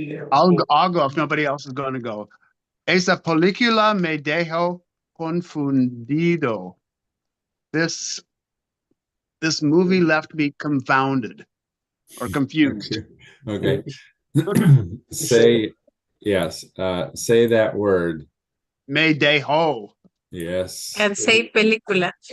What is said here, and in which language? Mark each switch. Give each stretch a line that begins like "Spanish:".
English: I'll go if nobody else is going to go.
Spanish: Esa película me dejó confundido.
English: This movie left me confounded or confused. Okay. Say yes. Say that word.
Spanish: Me dejó.
English: Yes. And say película.